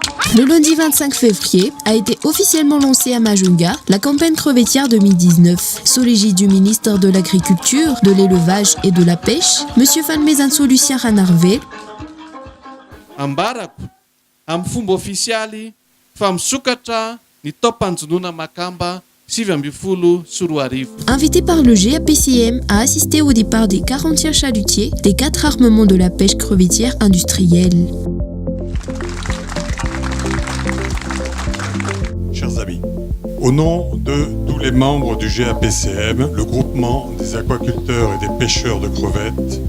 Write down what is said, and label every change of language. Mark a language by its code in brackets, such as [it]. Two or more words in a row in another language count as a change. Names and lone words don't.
[fr] Le lundi 25 février a été officiellement lancée à Majunga la campagne crevettière 2019. Sous l'égide du ministre de l'Agriculture, de l'Élevage et de la Pêche, M. Falmezanso Lucien Ranarvé, [mg] ambarako amin'ny fomba ofisialy fa misokatra ny taom-panjonona makamba 7 sy 4 arivo. [fr] Invité par le GAPCM à assister au départ des 41 chalutiers des 4 armements de la pêche crevettière industrielle. Chers amis, au nom de tous les membres du GAPCM, le groupement des aquaculteurs et des pêcheurs de crevettes,